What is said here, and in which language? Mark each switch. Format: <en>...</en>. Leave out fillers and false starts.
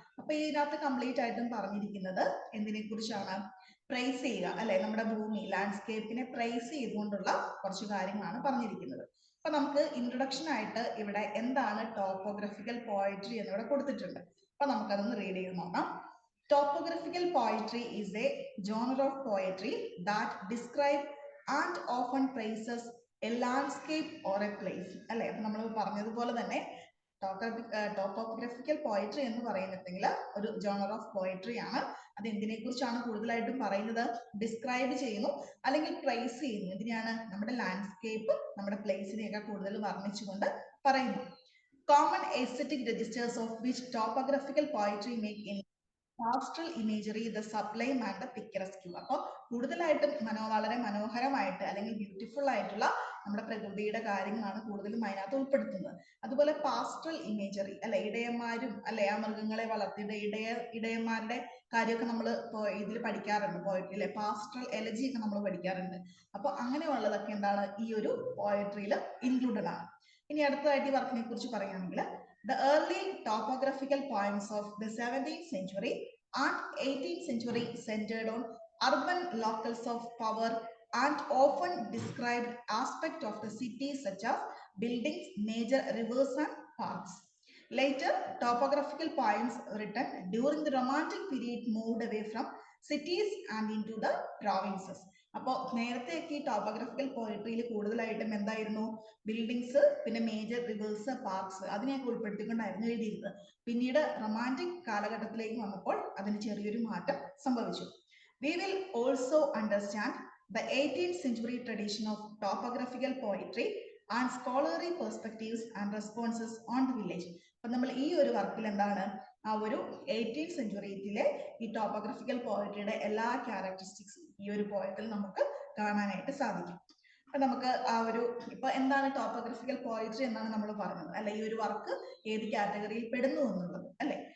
<ml>അപ്പൊ ഇതിനകത്ത് കംപ്ലീറ്റ് ആയിട്ടും പറഞ്ഞിരിക്കുന്നത് എന്തിനെ കുറിച്ചാണ്, പ്രൈസ് ചെയ്യുക അല്ലെ, നമ്മുടെ ഭൂമി ലാൻഡ്സ്കേപ്പിനെ പ്രൈസ് ചെയ്തുകൊണ്ടുള്ള കുറച്ച് കാര്യങ്ങളാണ് പറഞ്ഞിരിക്കുന്നത്. അപ്പൊ നമുക്ക് ഇൻട്രൊഡക്ഷൻ ആയിട്ട് ഇവിടെ എന്താണ് ടോപ്പോഗ്രഫിക്കൽ പോയട്രി എന്നിവിടെ കൊടുത്തിട്ടുണ്ട്. അപ്പൊ നമുക്കതൊന്ന് റീഡ് ചെയ്ത് നോക്കാം.</ml> <en>Topographical poetry is a genre of poetry that describes and often praises a landscape or a place അല്ലെ.</en> <ml>അപ്പൊ നമ്മൾ പറഞ്ഞതുപോലെ തന്നെ ടോപ്പോഗ്രഫിക്കൽ പോയട്രി എന്ന് പറയുന്നതെങ്കിൽ ഒരു ജോണർ ഓഫ് പോയട്രി ആണ്. അത് എന്തിനെ കുറിച്ചാണ് കൂടുതലായിട്ടും പറയുന്നത്, ഡിസ്ക്രൈബ് ചെയ്യുന്നു അല്ലെങ്കിൽ പ്രൈസ് ചെയ്യുന്നു. ഇതിനെയാണ് നമ്മുടെ ലാൻഡ്സ്കേപ്പ്, നമ്മുടെ പ്ലേസിനെയൊക്കെ കൂടുതൽ വർണ്ണിച്ചുകൊണ്ട് പറയുന്നു.</ml> <en>Common aesthetic registers of which topographical poetry make in pastoral imagery, the sublime and the picturesque.</en> <ml>അപ്പോൾ കൂടുതലായിട്ടും വളരെ മനോഹരമായിട്ട് അല്ലെങ്കിൽ ബ്യൂട്ടിഫുൾ ആയിട്ടുള്ള നമ്മുടെ പ്രകൃതിയുടെ കാര്യങ്ങളാണ് കൂടുതലും അതിനകത്ത് ഉൾപ്പെടുത്തുന്നത്. അതുപോലെ പാസ്റ്ററൽ ഇമേജറി അല്ലെ, ഇടയന്മാരും അല്ലെ ആ മൃഗങ്ങളെ വളർത്തിയിട്ട് ഇടയന്മാരുടെ കാര്യമൊക്കെ നമ്മൾ ഇതിൽ പഠിക്കാറുണ്ട് പോയട്രിയിലെ, പാസ്റ്ററൽ എലജി ഒക്കെ നമ്മൾ പഠിക്കാറുണ്ട്. അപ്പോൾ അങ്ങനെയുള്ളതൊക്കെ എന്താണ് ഈ ഒരു പോയട്രിയിൽ ഇൻക്ലൂഡഡ് ആണ്. ഇനി അടുത്തതായിട്ട് ഈ വർക്കിനെ കുറിച്ച് പറയുകയാണെങ്കിൽ</ml> <en>the early topographical poems of the 17th century and 18th century centered on urban locales of power and often described aspects of the city such as buildings, major rivers and parks. Later, topographical poems written during the Romantic period moved away from cities and into the provinces.</en> <ml>അപ്പോൾ നേരത്തെയൊക്കെ ഈ topographical പോയട്രിയിൽ കൂടുതലായിട്ടും എന്തായിരുന്നു, buildings, പിന്നെ major reverse, parks അതിനെയൊക്കെ ഉൾപ്പെടുത്തിക്കൊണ്ടായിരുന്നു എഴുതിയിരുന്നത്. പിന്നീട് romantic കാലഘട്ടത്തിലേക്ക് വന്നപ്പോൾ അതിന് ചെറിയൊരു മാറ്റം സംഭവിച്ചു.</ml> <en>We will also understand the 18th century tradition of topographical poetry and scholarly perspectives and responses on the village.</en> <ml>അപ്പം നമ്മൾ ഈ ഒരു വർക്കിൽ എന്താണ്, ആ ഒരു 18th സെഞ്ചുറിയിലെ ഈ ടോപ്പോഗ്രഫിക്കൽ പോയട്രിയുടെ എല്ലാ ക്യാരക്ടറിസ്റ്റിക്സും ഈ ഒരു പോയത്തിൽ നമുക്ക് കാണാനായിട്ട് സാധിക്കും. അപ്പൊ നമുക്ക് ആ ഒരു ഇപ്പൊ എന്താണ് ടോപ്പോഗ്രഫിക്കൽ പോയട്രി എന്നാണ് നമ്മൾ പറഞ്ഞത് അല്ലെ, ഈ ഒരു വർക്ക് ഏത് കാറ്റഗറിയിൽ പെടുന്നു എന്നുള്ളത് അല്ലെ.</ml>